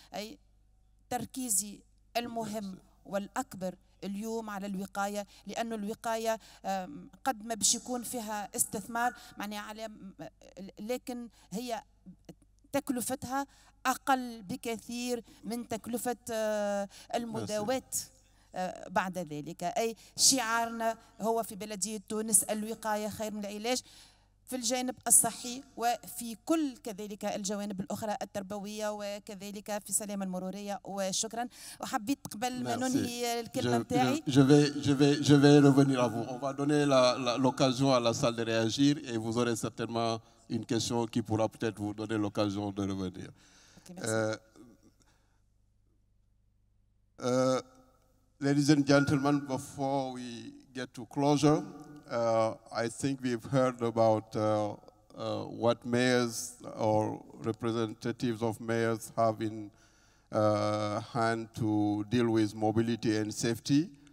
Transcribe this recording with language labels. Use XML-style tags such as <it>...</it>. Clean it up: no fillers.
<ar>أي تركيزي المهم والأكبر اليوم على الوقاية، لأنه الوقاية قد ما باش يكون فيها استثمار معناها على، لكن هي تكلفتها أقل بكثير من تكلفة المداواة بعد ذلك. أي شعارنا هو في بلدية تونس الوقاية خير من العلاج في الجانب الصحي، وفي كل كذلك الجوانب الأخرى التربوية، وكذلك في السلامة المرورية. وشكرا. وحبيت قبل ما ننهي الكلمة نتاعي</ar> <fr>je vais revenir à vous. On va donner l'occasion à la salle de réagir et vous aurez certainement une question qui pourra peut-être vous donner l'occasion de revenir.</fr> <en>Ladies and gentlemen, before we get to closure, I think we've heard about what mayors or representatives of mayors have in hand to deal with mobility and safety.</en>